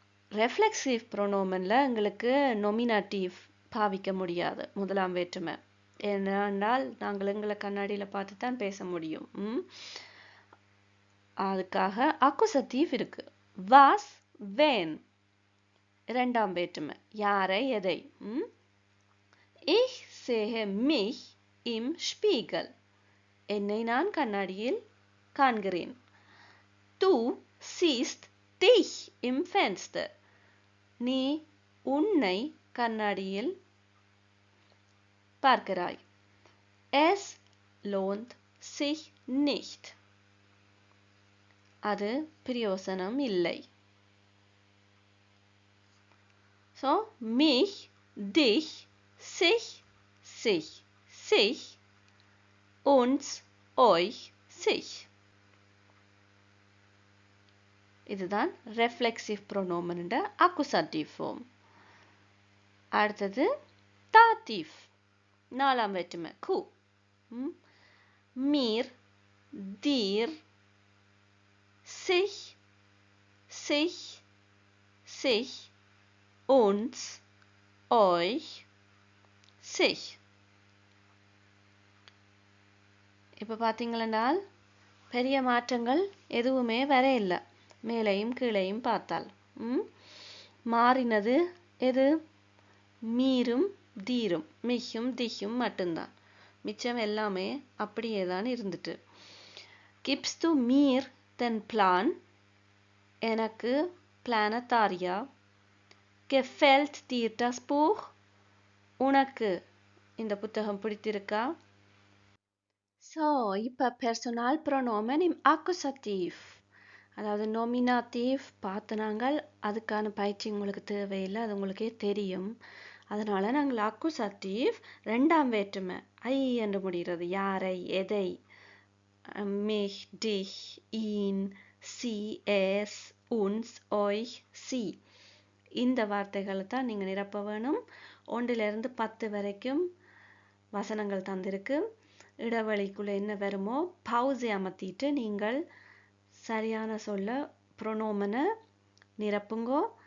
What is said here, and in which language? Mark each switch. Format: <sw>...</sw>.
<ta>reflexive pronomenல எங்களுக்கு nominative பாவிக்க முடியாது, முதலாம் வேற்றுமை. ஏனென்றால் நாங்கள் எங்களை கண்ணாடியில பார்த்து தான் பேச முடியும். அதுக்காக accusative இருக்கு.</ta> <de>was, wen,</de> <ta>இரண்டாம் வேற்றுமை யாரை, எதை.</ta> <de>Ich sehe mich im Spiegel.</de> <ta>என்னை நான் கண்ணாடியில் காண்கிறேன்.</ta> <de>Du siehst dich im Fenster.</de> <ta>நீ உன்னை கண்ணாடியில் பார்க்கிறாய்.</ta> <de>Es lohnt sich nicht.</de> <ta>அது பிரயோசனம் இல்லை.</ta> <de>So, mich, dich, sich, sich, sich, uns, euch, sich.</de> <ta>இதுதான் reflexive pronomen ன்ற accusative form. அடுத்தது dative, நாலாம் வேற்றுமை கு.</ta> <de>mir, dir, sich, sich, sich, uns, euch, sich.</de> <ta>இப்போ பார்த்தீங்களென்றால் பெரிய மாற்றங்கள் எதுவுமே வர இல்லை. மேலையும் கீழையும் பார்த்தால் மாறினது எது? மீரும் தீரும், மிகும் திகும் மட்டும்தான். மிச்சம் எல்லாமே அப்படியே தான் இருந்துட்டு.</ta> <de>Gibst du mir den Plan?</de> <ta>எனக்கு பிளானை தாரியா?</ta> <de>Gefällt dir das Buch?</de> <ta>உனக்கு இந்த புத்தகம் பிடித்திருக்கா? ஸோ இப்போ பெர்சனல் ப்ரொனோமன் இம் அக்குசட்டிவ், அதாவது நொமினாட்டிவ் பார்த்து நாங்கள் அதுக்கான பயிற்சி உங்களுக்கு தேவையில்லை, அது உங்களுக்கே தெரியும். அதனால் நாங்கள் அக்குசட்டிவ் ரெண்டாம் வேற்றுமை ஐ என்று முடிகிறது. யாரை, எதை,</ta> <de>mich, dich, ihn, sie, es, uns, euch, sie.</de> <ta>இந்த வார்த்தைகளை தான் நீங்கள் நிரப்ப வேணும். 1லிருந்து 10 வரைக்கும் வசனங்கள் தந்திருக்கு. இடைவெளிக்குள்ளே என்ன வருமோ பவுஸை அமர்த்திட்டு நீங்கள் சரியான சொல்ல ப்ரொனோமனை நிரப்புங்கோ.</ta>